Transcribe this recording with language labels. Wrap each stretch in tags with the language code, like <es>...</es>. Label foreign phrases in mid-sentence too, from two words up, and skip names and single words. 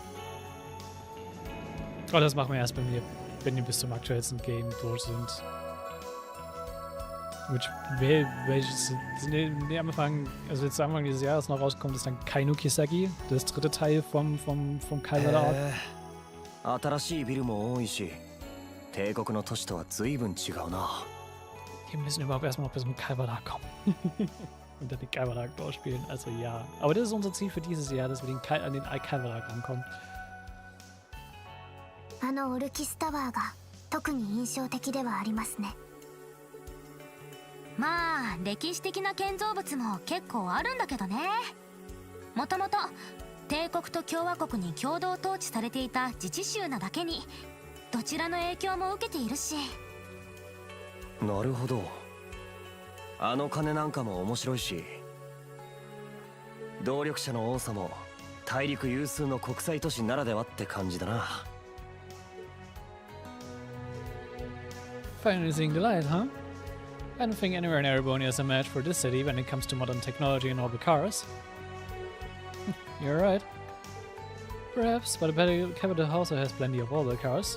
<de>Oh, das machen wir erst bei mir. wenn die bis zum aktuellsten Game durch sind. Welches am Anfang, also jetzt am Anfang dieses Jahres noch rauskommt, ist dann Kainu Kisagi, das dritte Teil vom Kaiser der Arc.</de> <ja>新しいビルも多いし、帝国の都市とは随分違うな。</ja> <de>Wir müssen überhaupt erstmal noch bis zum Kaisertag kommen. Und dann den Kaisertag durchspielen, also ja. Aber das ist unser Ziel für dieses Jahr, dass wir an den Kaisertag rankommen.</de> <ja>オルキスタワーが特に印象的ではありますね。まあ歴史的な建造物も結構あるんだけどね。もともと帝国と共和国に共同統治されていた自治州なだけにどちらの影響も受けているし。なるほど。あの鐘なんかも面白いし、動力車の多さも大陸有数の国際都市ならではって感じだな。</ja> <en>Finally seeing the light, huh? I don't think anywhere in Erebonia is a match for this city when it comes to modern technology and orbital cars. You're right. Perhaps, but the capital also has plenty of orbital cars.</en>